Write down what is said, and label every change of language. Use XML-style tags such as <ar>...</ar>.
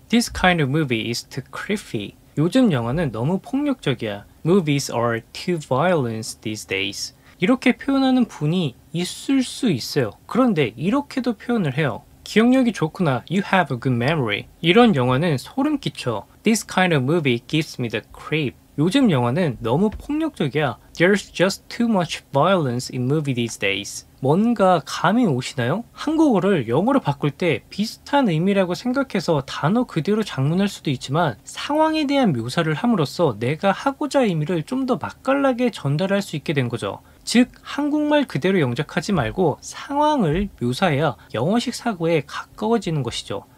<en>This kind of movie is too creepy.</en> <ko>요즘 영화는 너무 폭력적이야.</ko> <en>Movies are too violent these days.</en> <ko>이렇게 표현하는 분이 있을 수 있어요. 그런데 이렇게도 표현을 해요. 기억력이 좋구나.</ko> <en>You have a good memory.</en> <ko>이런 영화는 소름 끼쳐.</ko> <en>This kind of movie gives me the creep.</en> <ko>요즘 영화는 너무 폭력적이야.</ko> <en>There's just too much violence in movie these days.</en> <ko>뭔가 감이 오시나요? 한국어를 영어로 바꿀 때 비슷한 의미라고 생각해서 단어 그대로 장문할 수도 있지만 상황에 대한 묘사를 함으로써 내가 하고자 할 의미를 좀 더 맛깔나게 전달할 수 있게 된 거죠. 즉 한국말 그대로 영작하지 말고 상황을 묘사해야 영어식 사고에 가까워지는 것이죠.</ko>